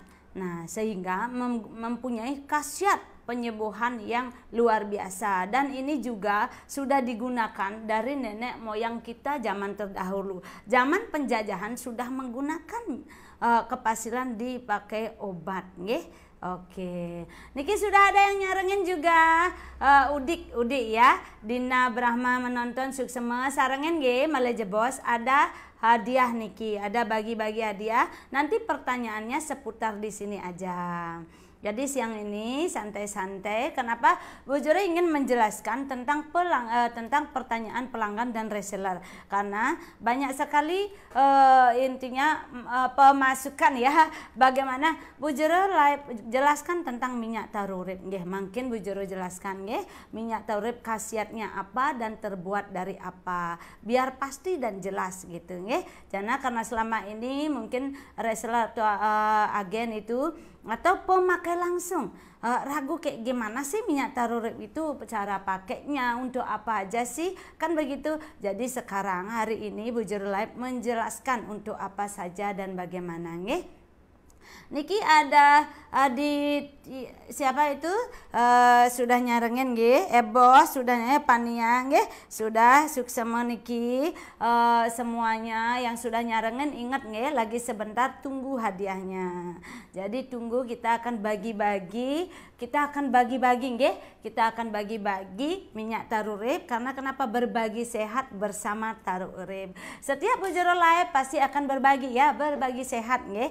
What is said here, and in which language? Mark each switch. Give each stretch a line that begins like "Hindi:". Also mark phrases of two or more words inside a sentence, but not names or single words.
Indonesian: Nah, sehingga mempunyai khasiat penyembuhan yang luar biasa, dan ini juga sudah digunakan dari nenek moyang kita zaman terdahulu. Zaman penjajahan sudah menggunakan kepasilan dipakai obat, nggih. Oke, niki sudah ada yang nyarengin juga. Udik ya, Dina Brahma menonton
Balinese: suksema sarengin nggih,
Indonesian: Maleje Bos, ada hadiah niki, ada bagi-bagi hadiah. Nanti pertanyaannya seputar di sini aja. Jadi siang ini santai-santai. Kenapa? Bu Jero ingin menjelaskan tentang pertanyaan pelanggan dan reseller, karena banyak sekali intinya pemasukan, ya. Bagaimana Bu Jero jelaskan tentang minyak tarurip, nggih. Mungkin Bu Jero jelaskan, nggih, minyak tarurip khasiatnya apa dan terbuat dari apa, biar pasti dan jelas gitu, nggih. Karena selama ini mungkin reseller atau agen itu atau pemakai langsung ragu kayak gimana sih minyak tarurip itu, cara pakainya, untuk apa aja sih, kan begitu. Jadi sekarang hari ini Bu Jero Live menjelaskan untuk apa saja dan bagaimana, nggih. Niki ada siapa itu sudah
Balinese: nyarengin, nggih.
Indonesian: Bos sudah, Pania, nggih, sudah
Balinese: suksema niki.
Indonesian: Semuanya yang sudah nyarengin ingat, nggih, lagi sebentar tunggu hadiahnya. Jadi tunggu, kita akan bagi-bagi, nggih. Kita akan bagi-bagi minyak tarurip, karena kenapa? Berbagi sehat bersama tarurip. Setiap Bu Jero Live pasti akan berbagi, ya, berbagi sehat, nggih.